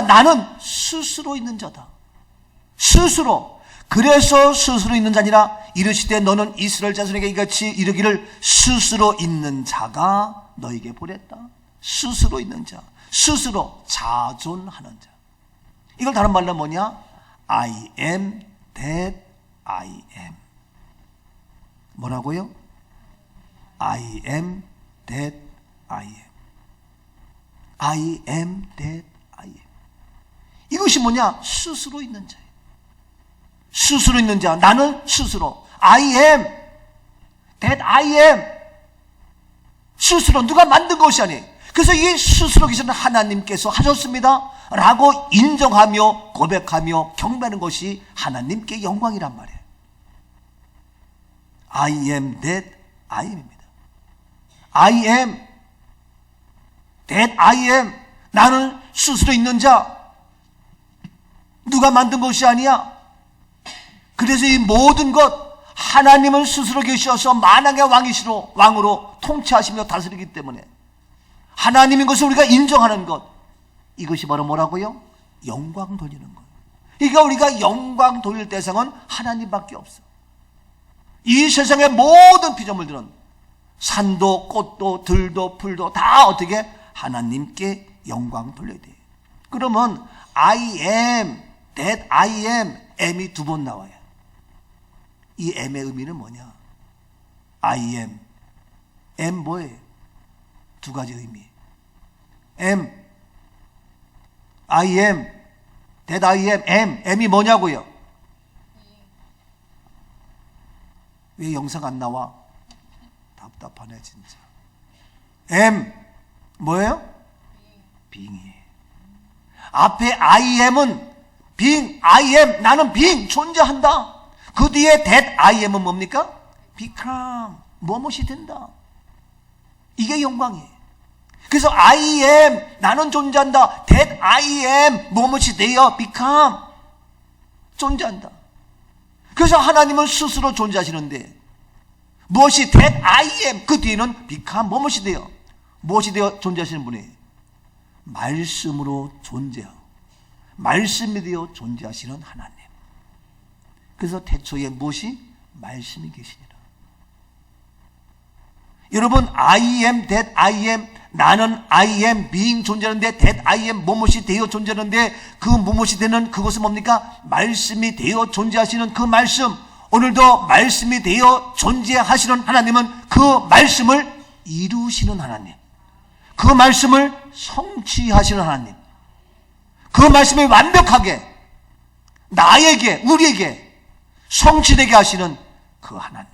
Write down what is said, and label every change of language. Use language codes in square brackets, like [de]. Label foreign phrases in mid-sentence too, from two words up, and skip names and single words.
[ko] 나는 스스로 있는 자다. 스스로. 그래서 스스로 있는 자니라 이르시되 너는 이스라엘 자손에게 이같이 이르기를 스스로 있는 자가 너에게 보냈다. 스스로 있는 자, 스스로 자존하는 자. 이걸 다른 말로 뭐냐? [en] I am that I am. 뭐라고요? I am that I am. I am that I am. [ko] 이것이 뭐냐? 스스로 있는 자예요. 스스로 있는 자. 나는 스스로. [en] I am that I am. [ko] 스스로 누가 만든 것이 아니에요. 그래서 이 스스로 계시는 하나님께서 하셨습니다 라고 인정하며 고백하며 경배하는 것이 하나님께 영광이란 말이에요. [en] I am that I am입니다. I am that I am. [ko] 나는 스스로 있는 자. 누가 만든 것이 아니야. 그래서 이 모든 것 하나님은 스스로 계셔서 만왕의 왕으로 통치하시며 다스리기 때문에 하나님인 것을 우리가 인정하는 것, 이것이 바로 뭐라고요? 영광 돌리는 것. 그러니까 우리가 영광 돌릴 대상은 하나님밖에 없어. 이 세상의 모든 피조물들은 산도 꽃도 들도 풀도 다 어떻게 하나님께 영광 돌려야 돼. [en] 그러면 I am that I am, [ko] am이 두 번 나와요. 이 am의 의미는 뭐냐? [en] I am, am 뭐예요? [ko] 두 가지 의미. [en] am, I am that I am, [ko] am이 뭐냐고요? 왜 영상 안 나와? 답답하네 진짜. am 뭐예요? [en] being이에요. 앞에 I am은 being, I am, [ko] 나는 being, 존재한다. 그 뒤에 that I am은 뭡니까? become, 무엇이 된다. 이게 영광이에요. 그래서 [en] I am, [ko] 나는 존재한다. [en] that I am, [ko] 무엇이 되어 become, 존재한다. 그래서 하나님은 스스로 존재하시는데 무엇이 [en] that I am, [ko] 그 뒤에는 become, 무엇이 되어, 무엇이 되어 존재하시는 분이에요. 말씀으로 존재하고 말씀이 되어 존재하시는 하나님. 그래서 태초에 무엇이? 말씀이 계시니라. 여러분, [en] I am that I am, [ko] 나는 [en] I am being [ko] 존재하는데 [en] that I am [ko] 무엇이 되어 존재하는데 그 무엇이 되는 그것은 뭡니까? 말씀이 되어 존재하시는 그 말씀. 오늘도 말씀이 되어 존재하시는 하나님은 그 말씀을 이루시는 하나님, 그 말씀을 성취하시는 하나님, 그 말씀이 완벽하게 나에게, 우리에게 성취되게 하시는 그 하나님.